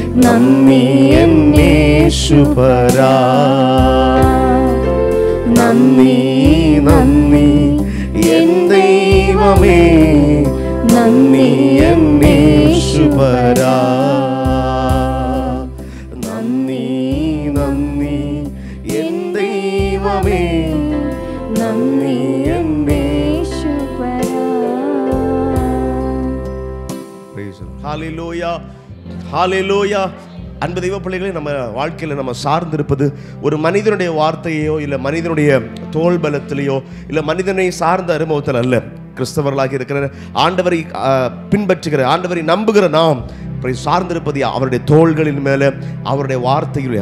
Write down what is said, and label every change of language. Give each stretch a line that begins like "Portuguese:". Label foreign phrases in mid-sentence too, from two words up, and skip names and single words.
Malayalam: നന്ദി എന്നേശുപരാ നന്ദി നന്ദി എൻ ദൈവമേ നന്ദി എന്നേശുപരാ നന്ദി നന്ദി എൻ ദൈവമേ നന്ദി എന്നേശുപരാ.
Tamil: ஹல்லேலூயா ஹல்லேலூயா. அன்பு தெய்வ பிள்ளைகளே, நம்ம வாழ்க்கையில் நம்ம சார்ந்திருப்பது ஒரு மனிதனுடைய வார்த்தையோ இல்லை மனிதனுடைய தோள் பலத்திலேயோ இல்லை மனிதனை சார்ந்த அனுபவத்தில் அல்ல. கிறிஸ்தவர்களாக இருக்கிற ஆண்டவரை பின்பற்றுகிற ஆண்டவரை நம்புகிற நாம் சார்ந்திருப்பது அவருடைய தோள்களின் மேலே, அவருடைய வார்த்தையிலே.